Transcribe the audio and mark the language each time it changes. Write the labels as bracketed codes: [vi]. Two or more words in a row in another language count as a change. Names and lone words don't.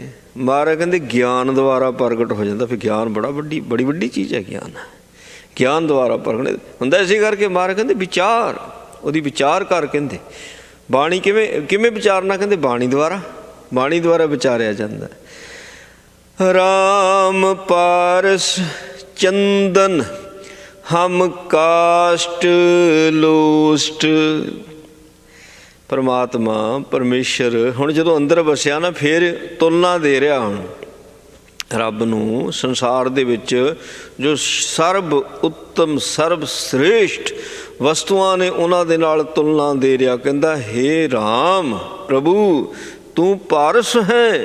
[pa] ਮਹਾਰਾਜ ਕਹਿੰਦੇ ਗਿਆਨ ਦੁਆਰਾ ਪ੍ਰਗਟ ਹੋ ਜਾਂਦਾ। ਫਿਰ ਗਿਆਨ ਬੜੀ ਵੱਡੀ ਚੀਜ਼ ਹੈ। ਗਿਆਨ ਦੁਆਰਾ ਪ੍ਰਗਟ ਹੁੰਦਾ। ਇਸੇ ਕਰਕੇ ਮਹਾਰਾਜ ਕਹਿੰਦੇ ਵਿਚਾਰ, ਉਹਦੀ ਵਿਚਾਰ ਕਰ। ਕਹਿੰਦੇ ਬਾਣੀ ਕਿਵੇਂ ਵਿਚਾਰਨਾ? ਕਹਿੰਦੇ ਬਾਣੀ ਦੁਆਰਾ, ਬਾਣੀ ਦੁਆਰਾ ਵਿਚਾਰਿਆ ਜਾਂਦਾ। ਰਾਮ ਪਾਰਸ ਚੰਦਨ ਹਮ ਕਾਸਟ ਲੋਸਟ। ਪਰਮਾਤਮਾ ਪਰਮੇਸ਼ਰ ਹੁਣ ਜਦੋਂ ਅੰਦਰ ਵਸਿਆ ਨਾ, ਫਿਰ ਤੁਲਨਾ ਦੇ ਰਿਹਾ ਹੁਣ ਰੱਬ ਨੂੰ ਸੰਸਾਰ ਦੇ ਵਿੱਚ ਜੋ ਸਰਬ ਉੱਤਮ ਸਰਬ ਸ੍ਰੇਸ਼ਟ ਵਸਤੂਆਂ ਨੇ ਉਹਨਾਂ ਦੇ ਨਾਲ ਤੁਲਨਾ ਦੇ ਰਿਹਾ। ਕਹਿੰਦਾ ਹੇ ਰਾਮ ਪ੍ਰਭੂ ਤੂੰ ਪਾਰਸ ਹੈ।